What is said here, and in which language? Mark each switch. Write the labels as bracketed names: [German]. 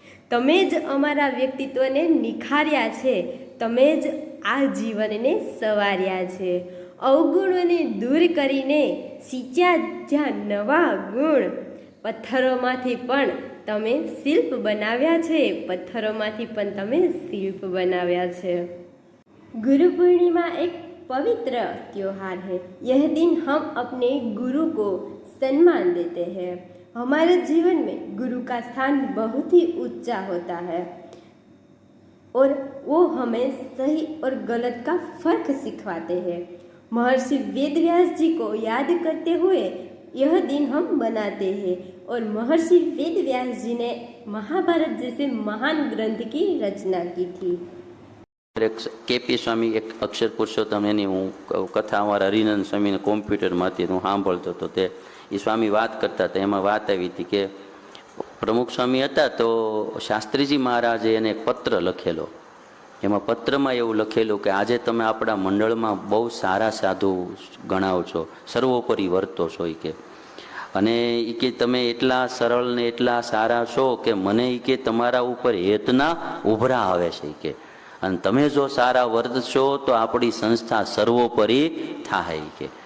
[Gujarati] તમે જ અમારા વ્યક્તિત્વને નિખાર્યા છે, તમે જ આ જીવનને સવાર્યા છે। અવગુણોને દૂર કરીને સિંચ્યા જ્યાં નવા ગુણ, પથ્થરોમાંથી પણ તમે શિલ્પ બનાવ્યા છે, પથ્થરોમાંથી પણ તમે શિલ્પ બનાવ્યા છે। [Hindi] गुरु पूर्णिमा एक पवित्र त्योहार है। यह दिन हम अपने गुरु को सम्मान देते हैं। हमारे जीवन में गुरु का स्थान बहुत ही ऊंचा होता है और वो हमें सही और गलत का फर्क सिखवाते हैं। महर्षि वेदव्यास जी को याद करते हुए यह दिन हम मनाते हैं और महर्षि वेदव्यास जी ने महाभारत जैसे महान ग्रंथ की रचना की थी। [Gujarati] કેપી સ્વામી એક અક્ષર પુરુષોત્તમ એની હું કથા અમારા હરિનંદ સ્વામીને કોમ્પ્યુટરમાંથી હું સાંભળતો હતો। તે એ સ્વામી વાત કરતા હતા, એમાં વાત આવી હતી કે પ્રમુખ સ્વામી હતા તો શાસ્ત્રીજી મહારાજે એને એક પત્ર લખેલો। એમાં પત્રમાં એવું લખેલું કે આજે તમે આપણા મંડળમાં બહુ સારા સાધુ ગણાવો છો, સર્વોપરી વર્તો છો એ કે, અને એ કે તમે એટલા સરળ ને એટલા સારા છો કે મને એ કે તમારા ઉપર હેતના ઉભરા આવે છે કે, અને તમે જો સારા વર્તશો તો આપણી સંસ્થા સર્વોપરી થાય કે।